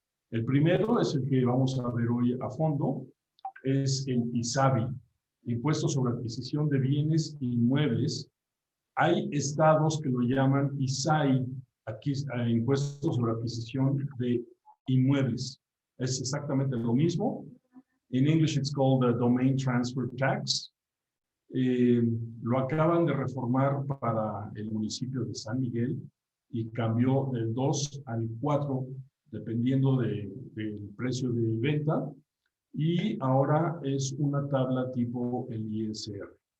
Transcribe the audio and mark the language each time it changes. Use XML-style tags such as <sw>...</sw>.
<es>El primero es el que vamos a ver hoy a fondo, es el ISABI, Impuesto sobre Adquisición de Bienes Inmuebles. Hay estados que lo llaman ISAI, Impuesto sobre Adquisición de Inmuebles. Es exactamente lo mismo.</es> <en>In English it's called the Domain Transfer Tax.</en> <es>Lo acaban de reformar para el municipio de San Miguel y cambió del 2 al 4 dependiendo del precio de venta, y ahora es una tabla tipo el ISR.</es>